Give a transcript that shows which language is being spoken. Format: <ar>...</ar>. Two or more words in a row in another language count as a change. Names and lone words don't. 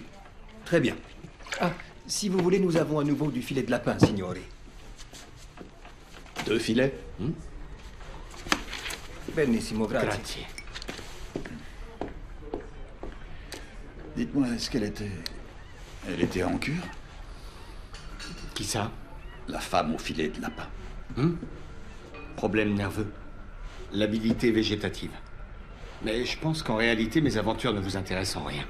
<fr>Très bien. Ah, si vous voulez, nous avons à nouveau du filet de lapin, signori. 2 filets?</fr> <it>Benissimo, grazie. Grazie.</it> <fr>Dites-moi, est-ce qu'elle était... Elle était en cure? Qui ça? La femme au filet de lapin. Problème nerveux. L'habilité végétative. Mais je pense qu'en réalité, mes aventures ne vous intéressent en rien.</fr>